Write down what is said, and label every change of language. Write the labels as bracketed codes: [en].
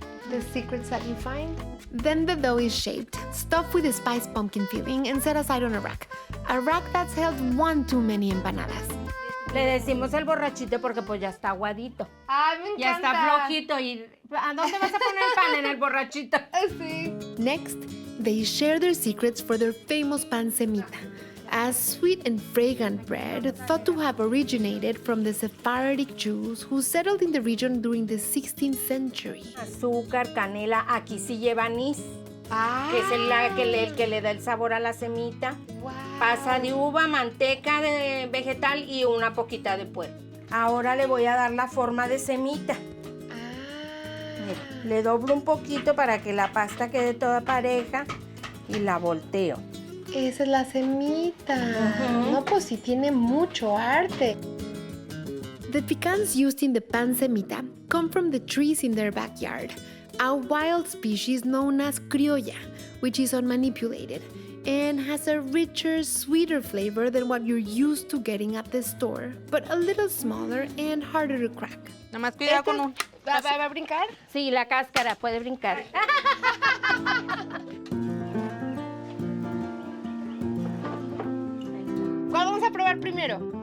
[en] The secrets that you find. Then the dough is shaped, stuffed with a spiced pumpkin filling, and set aside on a rack. A rack that's held one too many empanadas. [es] Le decimos el borrachito porque pues ya está aguadito. Ay, me encanta. Ya está flojito. ¿Y a dónde vas a poner el pan? En el borrachito. Sí. [en] Next, they share their secrets for their famous pan semita, a sweet and fragrant bread thought to have originated from the Sephardic Jews who settled in the region during the 16th century. [es] Azúcar, canela, aquí sí lleva anís, que es el que le da el sabor a la semita. [en] Wow. [es] Pasa de uva, manteca de vegetal y una poquita de puerro. Ahora le voy a dar la forma de semita. Mira, le doblo un poquito para que la pasta quede toda pareja y la volteo. Esa es la semita. No, pues sí tiene mucho arte. [en] The pecans used in the pan semita come from the trees in their backyard, a wild species known as criolla, which is unmanipulated and has a richer, sweeter flavor than what you're used to getting at the store, but a little smaller and harder to crack. [es] Nada más cuidado con un... ¿Va a brincar? Sí, la cáscara puede brincar. ¿Cuál vamos a probar primero?